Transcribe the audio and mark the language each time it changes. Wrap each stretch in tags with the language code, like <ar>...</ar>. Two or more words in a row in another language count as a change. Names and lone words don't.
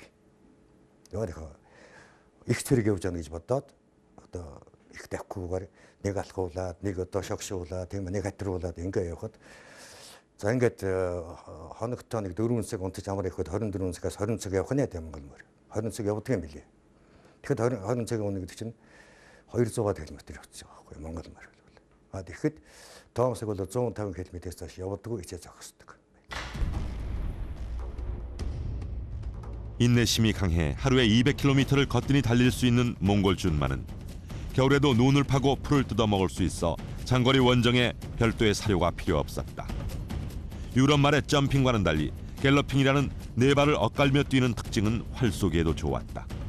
<mn>Яагаад их зэрэг явж байгаа гэж бодоод одоо их давхгүйгээр нэг алхуулаад нэг одоо шогшуулаад тийм нэг хатруулаад ингээ явхад за ингээд хоногтоо нэг 4 цаг унтаж амар ихэд 24 цагаас 20 цаг явах нь тийм Монгол морь. 20 цаг явдаг юм билээ. Тэгэхэд 20 цаг унах гэдэг чинь 200 км явчихж байгаа байхгүй Монгол морь бол. А тэгэхэд Томсог бол 150 км-ээс цааш явдаггүй ичээ зогсдог.</mn> <ko>인내심이 강해 하루에 200km를 거뜬히 달릴 수 있는 몽골 준마는 겨울에도 눈을 파고 풀을 뜯어먹을 수 있어 장거리 원정에 별도의 사료가 필요 없었다. 유럽 말의 점핑과는 달리 갤러핑이라는 네 발을 엇갈며 뛰는 특징은 활 쏘기에도 좋았다.</ko>